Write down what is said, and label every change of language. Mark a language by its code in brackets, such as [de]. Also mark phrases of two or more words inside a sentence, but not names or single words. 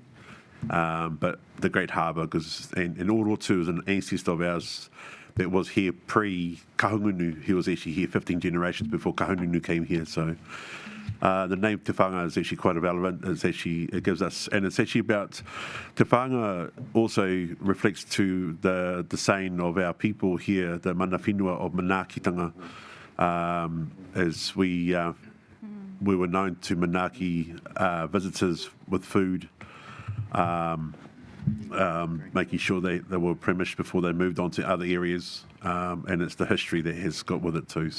[en] But the Great Harbour, and Orotu is an ancestor of ours that was here pre-Kahungunu. He was actually here 15 generations before Kahungunu came here, so the name Te Whanga is actually quite relevant. It gives us, and it's actually about, Te Whanga also reflects to the saying of our people here, the [mi] mana whenua [en] of Manaakitanga, as we were known to Manaaki visitors with food, making sure they were premished before they moved on to other areas, and it's the history that has got with it too.